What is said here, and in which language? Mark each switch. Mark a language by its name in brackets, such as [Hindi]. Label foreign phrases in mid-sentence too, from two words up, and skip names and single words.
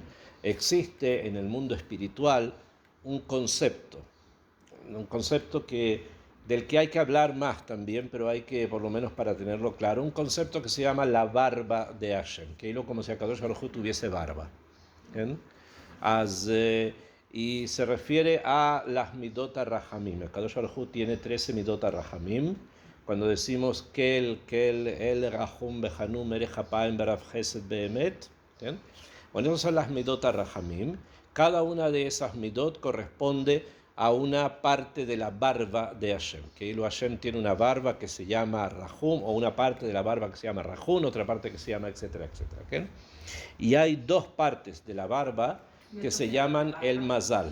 [Spanish] Existe en el mundo espiritual un concepto del que hay que hablar más también, pero hay que, por lo menos para tenerlo claro, un concepto que se llama la barba de Hashem, que es como si [Hebrew] הקדוש ברוך הוא [Spanish] tuviese barba. ¿Bien? Y se refiere a las [Hebrew] מידות רחמים. הקדוש ברוך הוא [Spanish] tiene 13 [Hebrew] מידות רחמים. [Spanish] Cuando decimos [Hebrew] אל אל רחום וחנון ארך אפים ורב חסד ואמת, [Spanish] bueno, esas son las [Hebrew] מידות רחמים. [Spanish] Cada una de esas midot corresponde a una parte de la barba de Hashem. Que Hashem tiene una barba que se llama rahum, o una parte de la barba que se llama rahum, otra parte que se llama etcétera, etcétera. ¿Okay? Y hay dos partes de la barba que se llaman el mazal.